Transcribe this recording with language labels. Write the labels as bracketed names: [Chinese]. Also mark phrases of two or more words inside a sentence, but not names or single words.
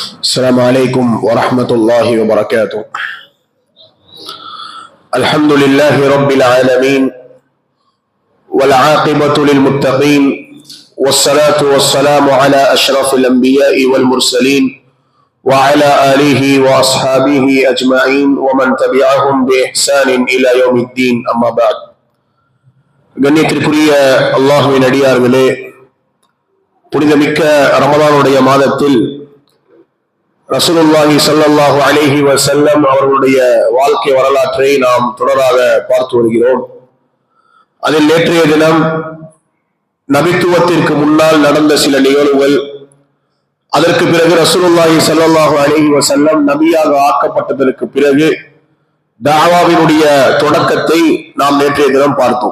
[Arabic] السلام عليكم ورحمة الله وبركاته. الحمد لله رب العالمين والعاقبة للمتقين والصلاة والسلام على أشرف الأنبياء والمرسلين وعلى آله وأصحابه أجمعين ومن تبعهم بإحسان إلى يوم الدين. أما بعد. [Tamil] கண்ணியத்திற்குரிய அல்லாஹ்வின் அடியார்களே, புனிதமிக்க ரமலானுடைய மாதத்தில் ரசூலுல்லாஹி [Arabic] صلى الله عليه وسلم [Tamil] அவர்களுடைய வாழ்க்கை வரலாற்றை நாம் தொடராக பார்த்து வருகிறோம். அதில் நேற்றைய தினம் நபித்துவத்திற்கு முன்னால் நடந்த சில நிகழ்வுகள், அதற்கு பிறகு ரசூலுல்லாஹி [Arabic] صلى الله عليه وسلم [Tamil] நபியாக ஆக்கப்பட்டதற்கு பிறகு தாவாவினுடைய தொடக்கத்தை நாம் நேற்றைய தினம் பார்த்தோம்.